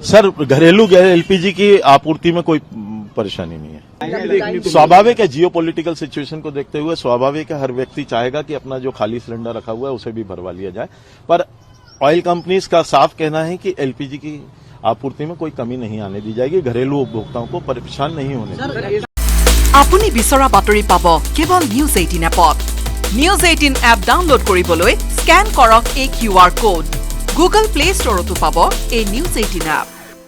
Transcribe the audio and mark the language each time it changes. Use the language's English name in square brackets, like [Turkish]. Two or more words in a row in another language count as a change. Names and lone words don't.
[Hindi] सर, घरेलू एलपीजी की आपूर्ति में कोई परेशानी नहीं है। स्वाभाविक है, [English] geopolitical situation [Hindi] को देखते हुए स्वाभाविक है, हर व्यक्ति चाहेगा कि अपना जो खाली सिलेंडर रखा हुआ है उसे भी भरवा लिया जाए। पर [English] oil companies [Hindi] का साफ कहना है कि एलपीजी की आपूर्ति में कोई कमी नहीं आने दी जाएगी, घरेलू उपभोक्ताओं को परेशान नहीं होने दी जाएगी। [Assamese] আপুনি বিচৰা বাতৰি পাব কেৱল নিউজ 18 এপত। নিউজ 18 এপ ডাউনলোড কৰিবলৈ স্ক্যান কৰক এই [English] QR code. [Assamese] গুগল প্লে ষ্টৰতো পাব এই নিউজ 18 এপ।